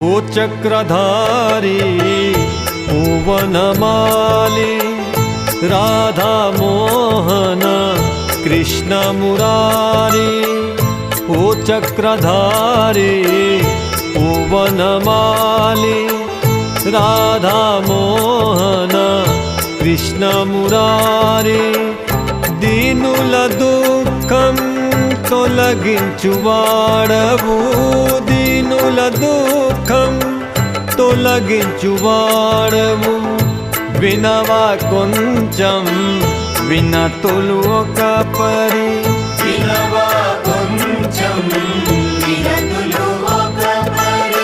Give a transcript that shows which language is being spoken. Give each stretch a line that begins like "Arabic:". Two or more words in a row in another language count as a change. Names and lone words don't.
Hindi: ओ चक्रधारी ओ वनमाली राधा मोहन कृष्ण मुरारी। ओ चक्रधारी ओ वनमाली राधा मोहन कृष्ण मुरारी।
Telugu: దీనుల దుఃఖం తొలగించువాడవు దీనుల దుఃఖం తొలగించువాడవు వినవా కొంచెం వినతులు ఒక పరి వినవా కొంచెం వినతులు ఒక పరి।